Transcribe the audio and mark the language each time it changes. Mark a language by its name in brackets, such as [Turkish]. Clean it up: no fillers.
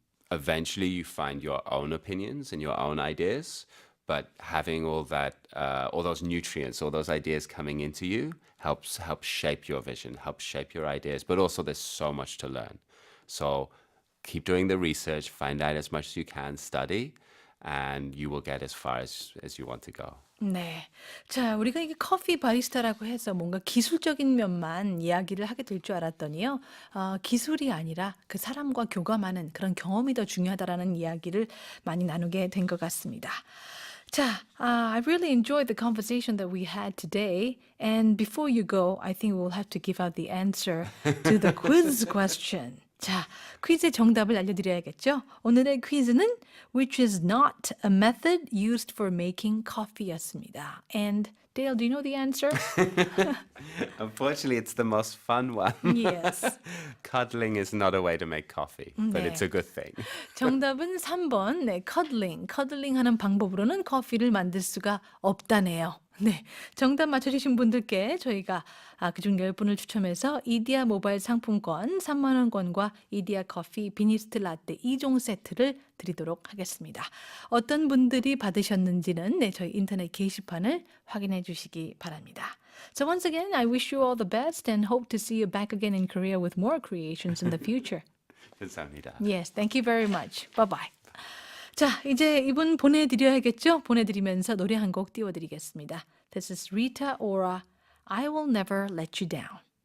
[English] Eventually you find your own opinions and your own ideas, but having all those nutrients, all those ideas coming into you helps shape your vision, helps shape your ideas, but also there's so much to learn. So keep doing the research, find out as much as you can, study, and you will get as far as you want to go. [Korean] 네. 자, 우리가 이게 커피 바리스타라고 해서 뭔가 기술적인 면만 이야기를 하게 될 줄 알았더니요. 기술이 아니라 그 사람과 교감하는 그런 경험이 더 중요하다라는 이야기를 많이 나누게 된 것 같습니다. [English] 자, I really enjoyed the conversation that we had today. And before you go, I think we'll have to give out the answer to the quiz question. [Korean] 자, 퀴즈의 정답을 알려드려야겠죠? 오늘의 퀴즈는 [English] which is not a method used for making coffee [Korean] 였습니다. [English] And Dale, do you know the answer? Unfortunately, it's the most fun one. Yes. Cuddling is not a way to make coffee, but [Korean] 네. [English] it's a good thing. [Korean] 정답은 3번, 네, cuddling 하는 방법으로는 커피를 만들 수가 없다네요. 네, 정답 맞춰주신 분들께 저희가 그중 10분을 추첨해서 이디야 모바일 상품권 3만 원권과 이디야 커피 비니스트 라떼 2종 세트를 드리도록 하겠습니다. 어떤 분들이 받으셨는지는 저희 인터넷 게시판을 확인해 주시기 바랍니다. [English] So once again, I wish you all the best and hope to see you back again in Korea with more creations in the future. [Korean] 감사합니다. [English] Yes, thank you very much. Bye-bye. [Korean] 자, 이제 이분 보내드려야겠죠? 보내드리면서 노래 한 곡 띄워드리겠습니다. [English] This is [Korean] Rita Ora, I Will Never Let You Down.